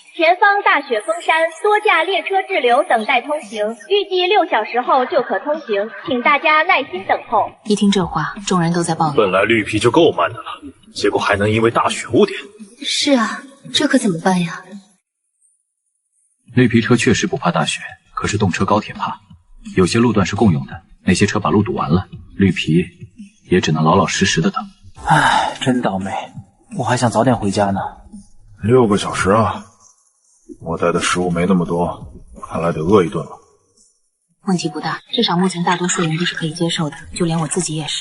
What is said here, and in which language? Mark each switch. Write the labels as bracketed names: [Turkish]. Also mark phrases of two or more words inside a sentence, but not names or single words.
[Chinese] 前方大雪封山，多架列車滯留，等待通行，預計6小時後就可通行，請大家耐心等候。一聽這話，眾人都在抱怨。本來綠皮就夠慢的了，結果還能因為大雪誤點。是啊，這可怎麼辦呀？綠皮車確實不怕大雪，可是動車高鐵怕。有些路段是共用的，那些車把路堵完了，綠皮也只能老老實實的等。唉，真倒霉，我還想早點回家呢。 6個小時啊！我帶的食物沒那麼多，看來得餓一頓了。問題不大，至少目前大多數人都是可以接受的，就連我自己也是。